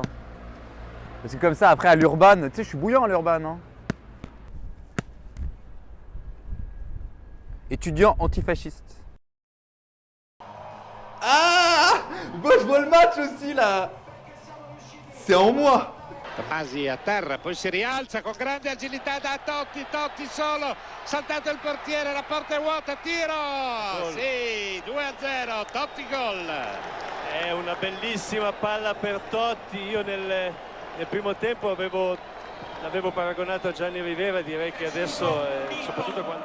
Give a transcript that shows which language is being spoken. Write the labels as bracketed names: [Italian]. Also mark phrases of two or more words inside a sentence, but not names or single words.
[French] Parce que comme ça, après à l'urban, tu sais, je suis bouillant à l'urban. Hein. Étudiant antifasciste. Ah! Moi je vois le match aussi là! C'est en moi! [Italian] Masi a terra, poi si rialza con grande agilità da Totti, Totti solo, saltato il portiere, la porta è vuota, tiro! Gol. Sì, 2-0, Totti gol! È una bellissima palla per Totti, io nel primo tempo l'avevo paragonato a Gianni Rivera, direi che adesso, soprattutto quando...